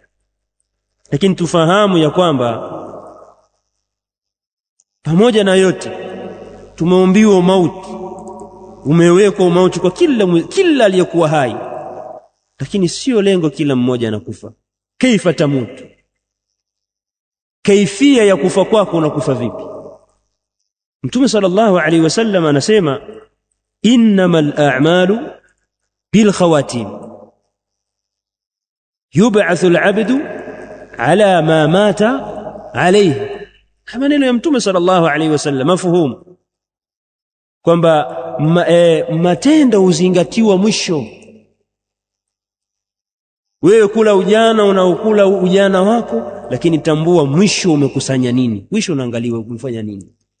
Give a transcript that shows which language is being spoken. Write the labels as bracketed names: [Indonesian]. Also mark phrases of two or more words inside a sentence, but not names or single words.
[Swahili] Lakini tufahamu ya kwamba pamoja na yote tumeombiwa mauti, umewekwa mauti kwa kila aliyekuwa hai, lakini sio lengo kila mmoja anakufa. [Arabic] كيف تموت, [Swahili] kaifia ya kufa kwako, unakufa vipi? Mtume [Arabic] صلى الله عليه وسلم [Swahili] anasema, [Arabic] إنما الأعمال بالخواتيم، يبعث العبد على ما مات عليه. [Swahili] Maneno ya Mtume [Arabic] صلى الله عليه وسلم [Swahili] mafhumu kwamba matendo huzingatiwa mwisho. Wewe kula ujana, unaokula ujana wako, lakini tambua mwisho umekusanya nini, mwisho unaangaliwa umefanya nini.